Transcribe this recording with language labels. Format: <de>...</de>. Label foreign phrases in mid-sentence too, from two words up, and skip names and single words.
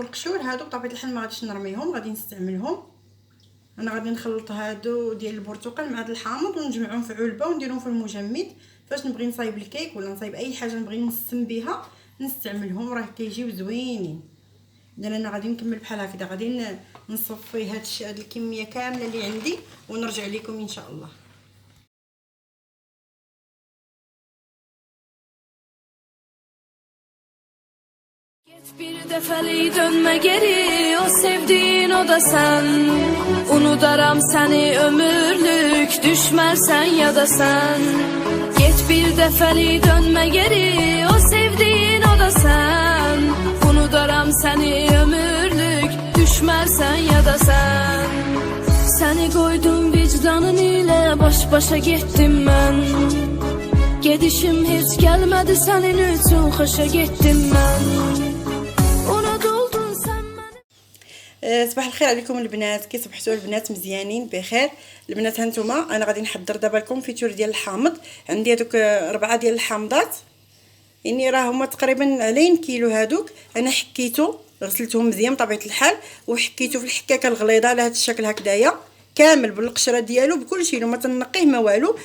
<ar>والقشور هادو بطبيعه الحال ما غاديش نرميهم، غادي نستعملهم. انا غادي نخلط هادو ديال البرتقال مع هاد الحامض ونجمعهم في علبه ونديرهم في المجمد. فاش نبغي نصايب الكيك ولا نصايب اي حاجه نبغي نسم بها نستعملهم، راه كيجيو زوينين. اذا انا غادي نكمل بحال هكذا، غادي نصفي هاد الكميه كامله اللي عندي ونرجع لكم ان شاء الله.</ar> <az>Geç bir defeli dönme geri, o sevdiğin o da sen. Unudaram seni ömürlük, düşmezsen ya da sen. Geç bir defeli dönme geri, o sevdiğin o da sen. Unudaram seni ömürlük, düşmezsen ya da sen. Seni koydum vicdanın ile, baş başa gittim ben. Gedişim hiç gelmedi senin üçün, hoşa gittim ben.</az> <ar>صباح الخير عليكم البنات، كي صبحتوا البنات؟ مزيانين بخير البنات؟ هانتوما انا غادي نحضر دابا الكونفيتور ديال الحامض. عندي هذوك 4 ديال الحامضات، يعني راه هما تقريبا علين كيلو. هادوك انا حكيتو غسلتهم مزيان بطبيعه الحال، وحكيتو في الحكاكه الغليظه على هذا الشكل هكذايا كامل بالقشره ديالو بكل شيء، ما تنقيه ما والو.</ar>